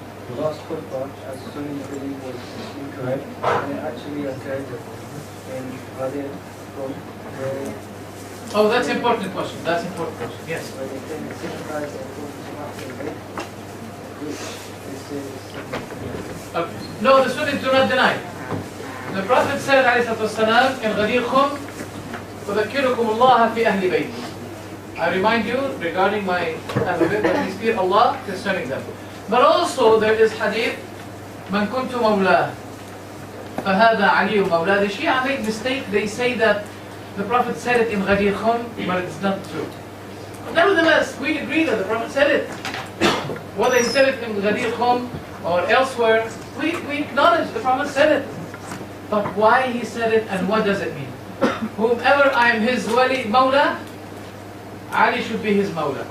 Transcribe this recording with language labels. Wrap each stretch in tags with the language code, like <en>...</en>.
<en>the last khutbah, as Sunni believe was incorrect, and it actually occurred in Ghadir from where Oh, that's an important question. That's an important question. Yes. where they claim to sympathize and quote from Ahlul Bayt, which they say is Okay. No, the Sunnis do not deny. The Prophet said,</en> <ar>عليه الصلاة والسلام, in Ghadir Khum, أذكركم الله في أهل بيتي.</ar> <en>I remind you regarding my Ahlul Bayt, but we fear Allah concerning them. But also there is hadith,</en> <ar>من كنت مولاه فهذا علي مولاه.</ar> <en>The Shia make mistake. They say that the Prophet said it in Ghadir Khum, but it's not true. Nevertheless, we agree that the Prophet said it. Whether he said it in Ghadir Khum or elsewhere, we acknowledge the Prophet said it. But why he said it and what does it mean? Whomever I am his wali, Mawla, Ali should be his Mawla.</en>